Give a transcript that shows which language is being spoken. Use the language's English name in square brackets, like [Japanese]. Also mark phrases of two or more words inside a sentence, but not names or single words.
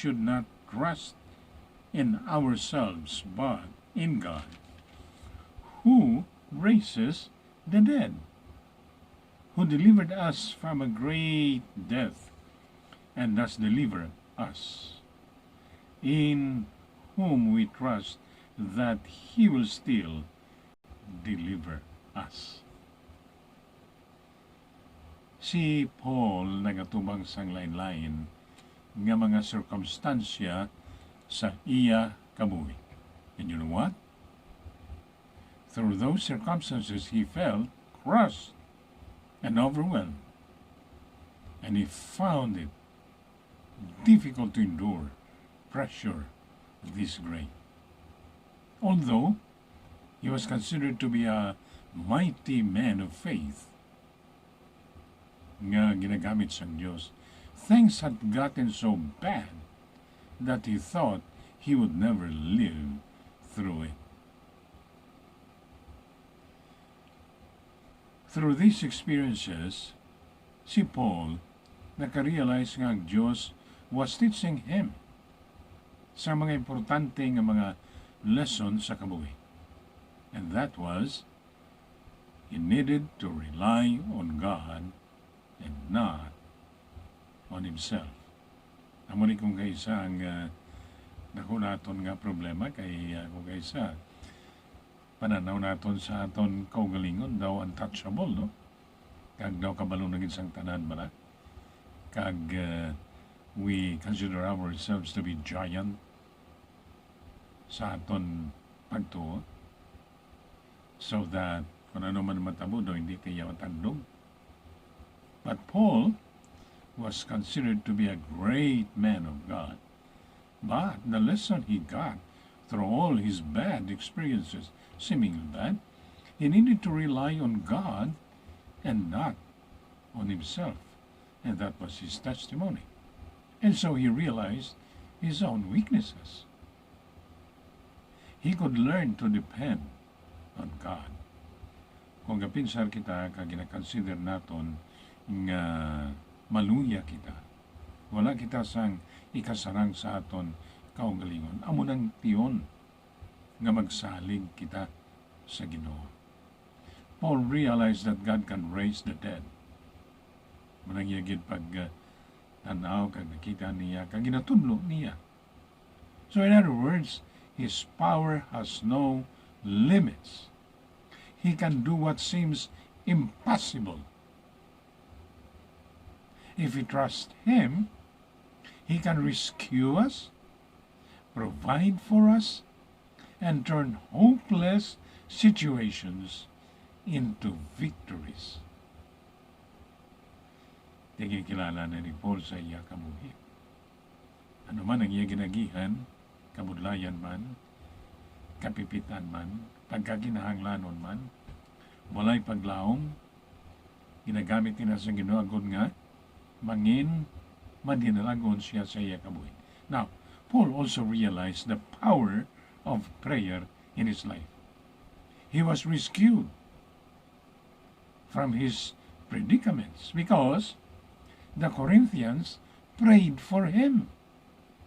[English] should not trust in ourselves, but in God, who raises the dead, who delivered us from a great death, and thus delivered us, in whom we trust that He will still deliver us." [Hiligaynon] Si Paul nagatubang sang lain-lain nga mga circumstansya sa iya kabuhi. [English] And you know what? Through those circumstances, he felt crushed and overwhelmed. And he found it difficult to endure pressure this great. Although he was considered to be a mighty man of faith [Hiligaynon] nga ginagamit sa Diyos, [English] things had gotten so bad that he thought he would never live through it. Through these experiences, [Hiligaynon] si Paul nakarealize nga ang Diyos [English] was teaching him [Hiligaynon] sa mga importante nga mga lesson sa kabuhi. [English] And that was, he needed to rely on God and not on himself. [Hiligaynon] Amo ni kung kaysa ang dako naton nga problema kay kung kaysa pananaw naton sa aton kaugalingon daw untouchable, no? Kag daw kabalo na gid sang tanan bala. Kag [English] we consider ourselves to be giant [Hiligaynon] sa aton pagtuo, [English] so that [Hiligaynon] kung ano man matabo daw hindi kaya matandog. [English] But Paul was considered to be a great man of God. But the lesson he got through all his bad experiences, seemingly bad, he needed to rely on God and not on himself. And that was his testimony. And so he realized his own weaknesses. He could learn to depend on God. [Hiligaynon] Kung kapinsar kita, kag gina-consider naton nga maluya kita, wala kita sang ikasarang sa aton kaugalingon, amo nang tiyon nga magsalig kita sa Ginoo. [English] Paul realized that God can raise the dead. [Hiligaynon] Manang yagid pag tanaw kag nakita niya, kag ginatudlo niya. [English] So in other words, His power has no limits. He can do what seems impossible. If we trust Him, He can rescue us, provide for us, and turn hopeless situations into victories. [Hiligaynon] Tigikilala na ni Paul sa iya kabuhi. Ano man ang iya ginagihan, kabudlayan man, kapipitan man, pagkaginahanglanon man, walay paglaom, ginagamit nila sa Ginoo agud nga mangin madinalagon siya sa iya kabuhi. [English] Now, Paul also realized the power of prayer in his life. He was rescued from his predicaments because the Corinthians prayed for him.